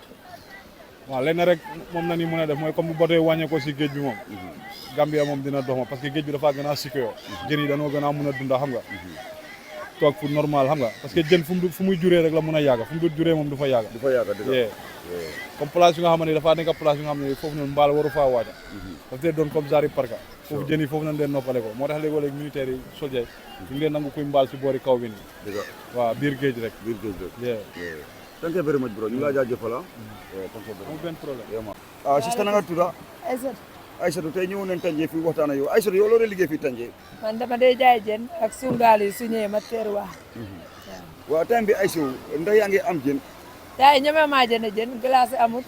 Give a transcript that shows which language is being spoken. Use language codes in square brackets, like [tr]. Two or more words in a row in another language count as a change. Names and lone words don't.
[wo] waaw lenn rek moom na ni mën a def mooy comme bu bateau wàññee ko si géej bi moom Gambia moom dina dox ma [fr] parce que [wo] géej bi dafa gën a sikkoo jën yi dañoo gën a mën a dunda xam nga toog fu normal xam nga [fr] parce que [wo] jën fu muy juree rek la mën a yàgga fu mu dul juree moom du fa yàgga [fr] comme place [wo] yi nga xam ne dafa nekk place yi nga xam ne foofu noonu mbaal waru faa waaja daf dee doon [fr] comme genre [wo] parka foofu jën yi foofu nañ leen noppale ko moo tax léegi militaires yi soldats yi ñu leen nangu kuy mbaal si boori kaw bi nii waaw biir géej rek [en] thank you very much bro [wo] ñu laa jaajëfal amul benn problème sista na nga tudda Aïssatou tey ñëw nañ Tanje fii waxtaan ak yow Aïssatou yow loolu liggéey fii Tanje man dama dee jaay jën ak sungaal yi su ñëwee ma teeruwaa waaw time bi Aïssatou ndax yaa ngi am jën yaay ñeme maa jënd glace amul